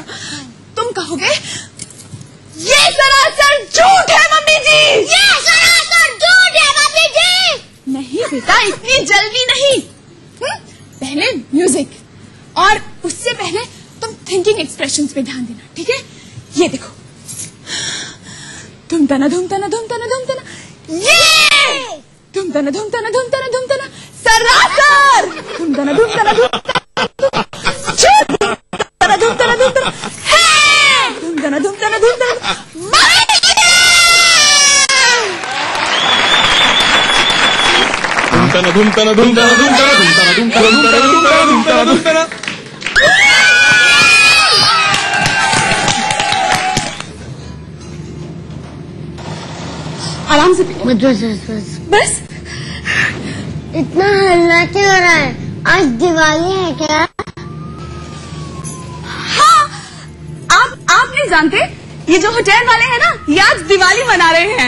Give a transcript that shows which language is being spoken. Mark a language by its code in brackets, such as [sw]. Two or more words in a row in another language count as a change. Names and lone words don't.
[hi] तुम कहोगे ये सरासर झूठ है मम्मी जी, ये सरासर झूठ है मम्मी जी। नहीं बेटा, इतनी जल्दी नहीं। पहले म्यूजिक और उससे पहले तुम [en] thinking expressions [hi] पे ध्यान देना, ठीक है? ये देखो, धुम तना धुम तना धुम तना धुम तना, ये धुम तना धुम तना धुम तना धुम तना, सरासर धुम तना धुम तना धुम तना धुम तना धुम तना, है धुम तना धुम तना धुम तना, धुम तना धुम तना धुम तना धुम तना धुम तना धुम तना धुम तना धुम तना धुम तना। आराम से बस। इतना हल्ला क्यों हो रहा है? आज दिवाली है क्या? हाँ, आप नहीं जानते, ये जो होटल वाले हैं ना, ये आज दिवाली मना रहे हैं।